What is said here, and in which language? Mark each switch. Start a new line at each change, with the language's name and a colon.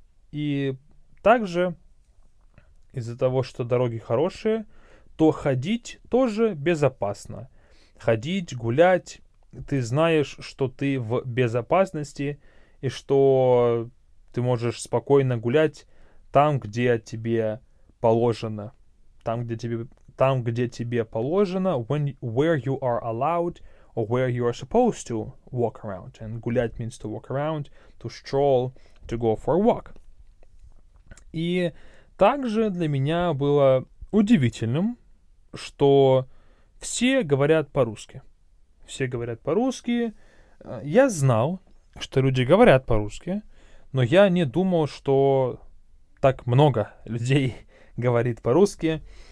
Russian: И также из-за того, что дороги хорошие, то ходить тоже безопасно. Ходить, гулять, ты знаешь, что ты в безопасности и что ты можешь спокойно гулять там, где тебе положено. Там, где тебе положено,
English: where you are allowed or where you are supposed to walk around. And гулять means to walk around, to stroll, to go for a walk.
Russian: И также для меня было удивительным, что все говорят по-русски. Все говорят по-русски. Я знал, что люди говорят по-русски, но я не думал, что так много людей говорит по-русски.